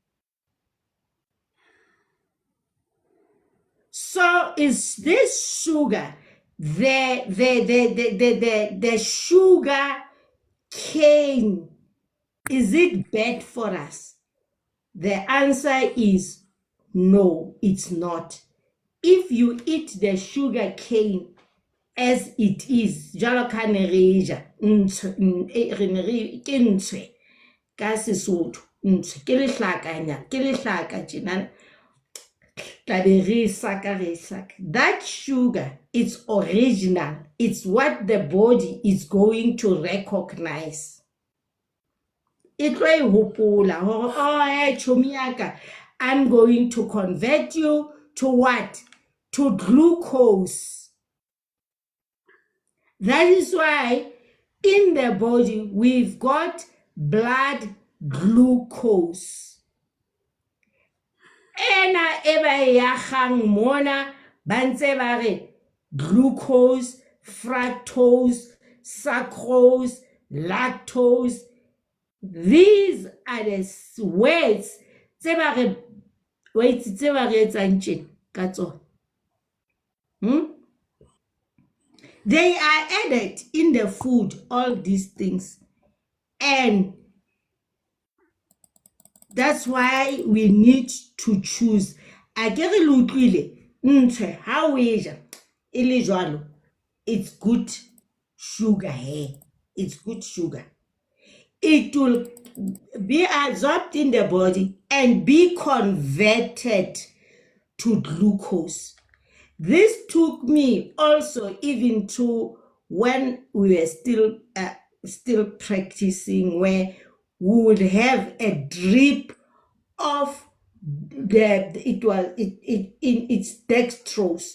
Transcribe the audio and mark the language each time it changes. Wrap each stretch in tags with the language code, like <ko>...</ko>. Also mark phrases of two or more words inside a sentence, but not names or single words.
<en>So is this sugar, the sugar cane, is it bad for us? The answer is no, it's not. If you eat the sugar cane as it is,</en> <st>jalo ka ne re ja, re ne re ke ntshwe ka Sesotho, ntshwe ke lehlakanya, ke lehlaka tjena.</st> <en>That sugar, it's original. It's what the body is going to recognize. It will hopola, oh,</en> <st>chomi yaka,</st> <en>I'm going to convert you to what? To glucose. That is why in the body we've got blood glucose.</en> <st>Ena eba ya gang mona bantse ba re</st> <en>glucose, fructose, sucrose, lactose. These are the words</en> <st>tse ba re wait tse ba re etsang tjena ka tsona.</st> <en>They are added in the food, all these things, and that's why we need to choose.</en> <st>Akere le utlwile ntshwe ha o e ja e le jwalo,</st> <en>it's good sugar here. It's good sugar. It will be absorbed in the body and be converted to glucose. This took me also even to when we were still practicing, where we would have a drip of it's dextrose.</en>